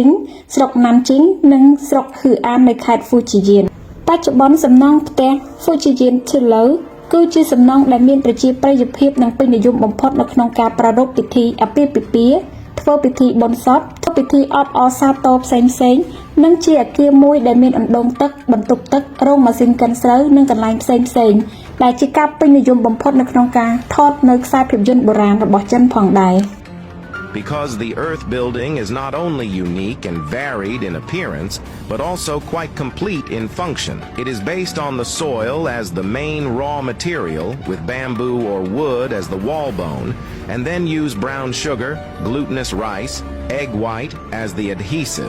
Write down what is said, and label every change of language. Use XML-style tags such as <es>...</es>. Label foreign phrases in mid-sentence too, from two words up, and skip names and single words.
<km>ងស្រុកណាន់ជីងនិងស្រុកហឺអាននៃខេត្ត Fujianបច្ចុប្បន្នសំណង់ផ្ទះ Fujian Tulo គឺជាសំណង់ដែលមានប្រជាប្រិយភាពនិងពេញនិយមបំផុតនៅក្នុងការប្រារព្ធពិធីអាពាហ៍ពិពាហ៍ធ្វើពិធីបុណ្យសពធ្វើពិធីអបអរសាទរផ្សេងៗនិងជាអគារមួយដែលមានអណ្ដូងទឹកបន្ទប់ទឹករោងម៉ាស៊ីនកិនស្រូវនិងកន្លែងផ្សេងៗដែលជាការពេញនិយមបំផុតនៅក្នុងការថតនៅខ្សែភាពយន្តបុរាណរបស់ចិនផងដែរ</km> <en>Because the Earth building is not only unique and varied in appearance, but also quite complete in function. It is based on the soil as the main raw material, with bamboo or wood as the wall bone, and then use brown sugar, glutinous rice, egg white as the adhesive.</en>